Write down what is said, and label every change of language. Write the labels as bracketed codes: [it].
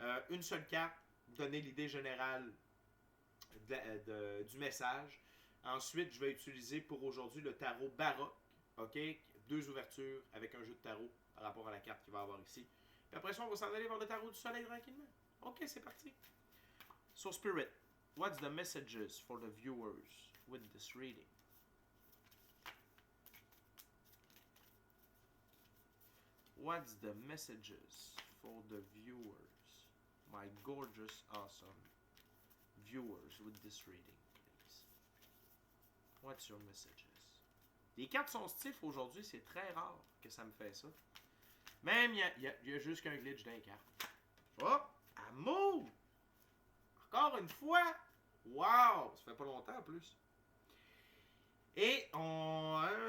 [fr] Une seule carte, donner l'idée générale du message. Ensuite, je vais utiliser pour aujourd'hui le tarot baroque. OK? 2 ouvertures avec un jeu de tarot par rapport à la carte qu'il va y avoir ici. Puis après ça, on va s'en aller vers le tarot du soleil tranquillement. OK, c'est parti. [en] So, Spirit, what's the messages for the viewers with this reading? What's the messages for the viewers, my gorgeous, awesome viewers with this reading, please? What's your messages? [fr] Les cartes sont stiff aujourd'hui, c'est très rare que ça me fait ça. Même, il y a juste qu'un glitch d'un carte. Oh! Amour! Encore une fois! Wow! Ça fait pas longtemps en plus. Et on...